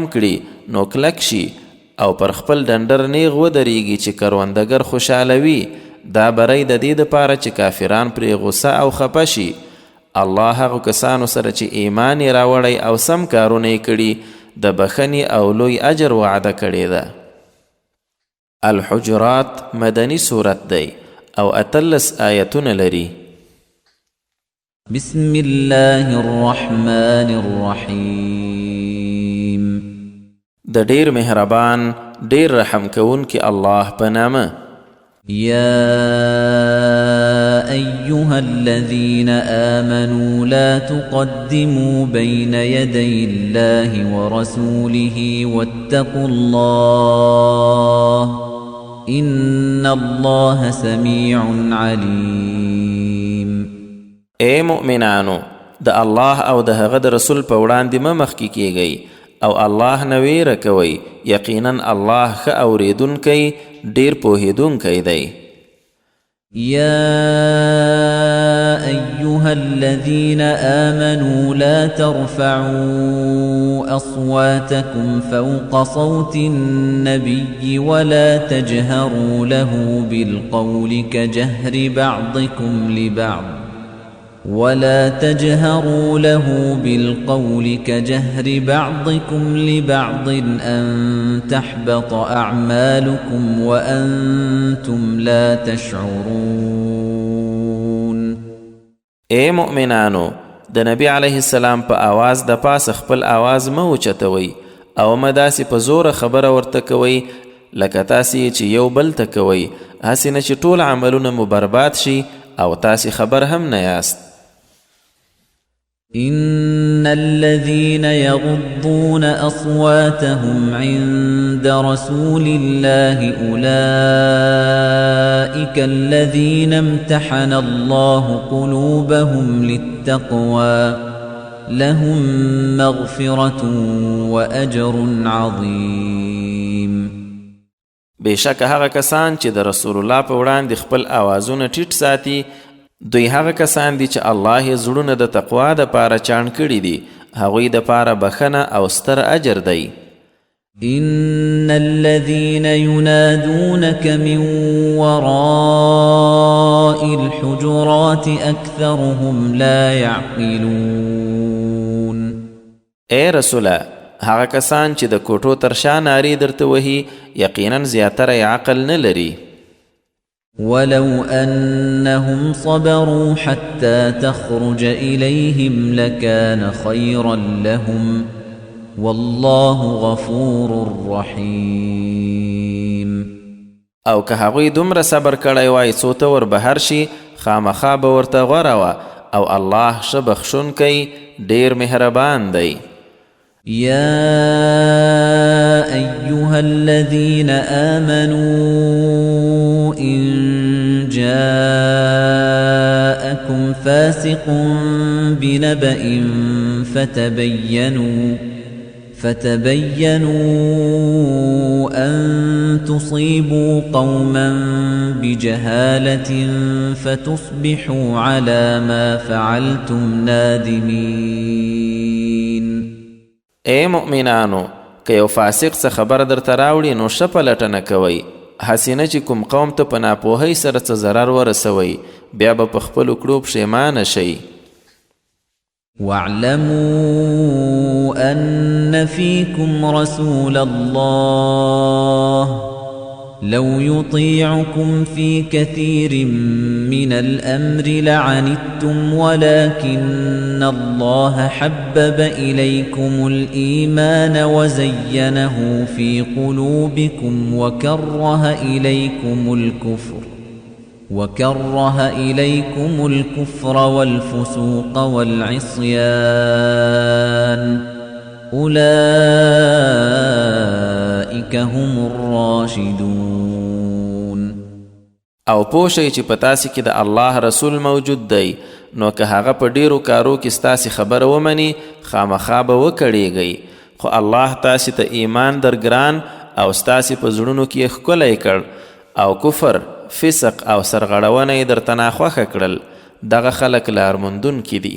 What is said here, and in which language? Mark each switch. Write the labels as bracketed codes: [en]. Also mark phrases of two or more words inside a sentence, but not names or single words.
[ps] کړي نو کلک شي او پر خپل ډنډر نیغ ودرېږي چې کروندګر خوشحاله وي دا بری د دې دپاره چې کافران پرې غصه او خفه شي الله هغو کسانو سره چې ایمان یې راوړی او سم کارونه یې کړي د بخښنې او لوی اجر وعده کړې ده الحجرات مدني صورت دی او 18 آیتونه لري [ar] بسم الله الرحمن الرحیم [ps] د ډیر مهربان ډیر رحم کوونکی الله په نامه [ar] يا أيها الذين آمنوا لا تقدموا بين يدي الله ورسوله واتقوا الله إن الله سميع عليم [ps] اے مؤمنانو د الله او د هغه د رسول په وړاندې مه مخکې کیږئ او الله نه ویره کوئ یقینا الله ښه اورېدونکی ډیر پوهېدونکی دی [ar] يا أيها الذين آمنوا لا ترفعوا أصواتكم فوق صوت النبي ولا تجهروا له بالقول كجهر بعضكم لبعض أن تحبط أعمالكم وأنتم لا تشعرون [ps] اے مؤمنانو د نبی [ar] علیه السلام [ps] په آواز د پاس خپل آواز مه اوچتوئ او مه داسې په زوره خبره ورته کوئ لکه تاسې چې یو بل ته کوئ هسې نه چې ټول عملونه مو برباد شي او تاسې خبر هم نه یاست [ar] إن الذين يغضون أصواتهم عند رسول الله أولئك الذين امتحن الله قلوبهم للتقوى لهم مغفرة وأجر عظيم [ps] بشک هغه کسان چې د رسول الله په وړاندې خپل آوازونه ټیټ ساتي دوی هغه کسان دي چې الله یې زړونه د تقوا دپاره چاڼ کړي دي هغوی دپاره بخښنه او ستر اجر دی [ar] إن الذين ينادونك من وراء الحجرات أكثرهم لا يعقلون [ps] اے رسوله هغه کسان چې د کوټو تر شا نارې درته وهي یقینا زیاتره عقل نه لري [ar] ولو أنهم صبروا حتى تخرج إليهم لكان خيرا لهم والله غفور رحيم [ps] او که هغوی دومره صبر کړی وای څو ته ور بهر شي خامخا به ورته غوره وه او الله ښه بخښونکی ډېر مهربان دی [ar] يا أيها الذين آمنوا إن جاءكم فاسق بنبأ فتبينوا أن تصيبوا قوما بجهالة فتصبحوا على ما فعلتم نادمين [ps] اے مؤمنانو که یو فاسق څه خبر درته راوړي نو ښه پلټنه کوئ هسې نه چې کوم قوم ته په ناپوهۍ سره څه ضرر ورسوئ بیا به په خپلو کړو پښیمانه شئ [ar] واعلموا أن فيكم رسول الله لو يطيعكم في كثير من الأمر لعنتم ولكن الله حبب إليكم الإيمان وزينه في قلوبكم وكره إليكم الكفر والفسوق والعصيان أولئك هم الراشدون [ps] او پوښئ چې په تاسې کې د الله رسول موجود دی نو که هغه په ډیرو کارو کې ستاسې خبره ومني خامخا به وکړیږئ، خو الله تاسې ته ایمان درګران او ستاسې په زړونو کې یې ښکلی کړ او کفر، فسق او سرغړونه یې درته ناخوښه کړل، دغه خلک لارموندونکي دي.